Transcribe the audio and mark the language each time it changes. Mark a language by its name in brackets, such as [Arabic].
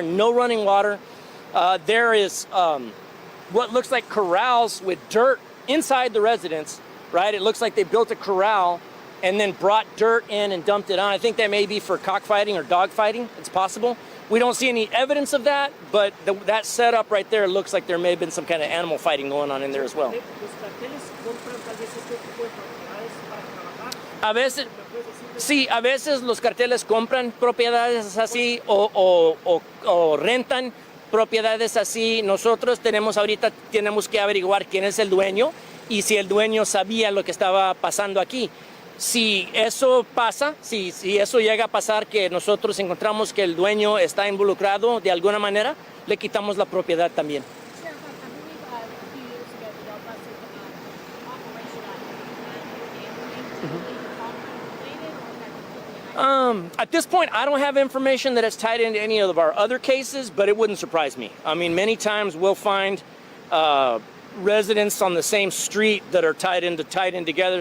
[English] No running water. There is what looks like corrals with dirt inside the residence. Right? It looks like they built a corral and then brought dirt in and dumped it on. I think that may be for cockfighting or dogfighting. It's possible. We don't see any evidence of that, but that setup right there looks like there may have been some kind of animal fighting going on in there as well. [Spanish] A veces, sí, a veces los carteles compran propiedades así o rentan propiedades así. Nosotros tenemos que averiguar quién es el dueño y si el dueño sabía lo que estaba pasando aquí. Si eso pasa, si eso llega a pasar, que nosotros encontramos que el dueño está involucrado de alguna manera, le quitamos la propiedad también. [English] Sheriff, I believe a few years ago that y'all busted an operation out in At this point, I don't have information that it's tied into any of our other cases, but it wouldn't surprise me. I mean, many times we'll find residents on the same street that are tied in together.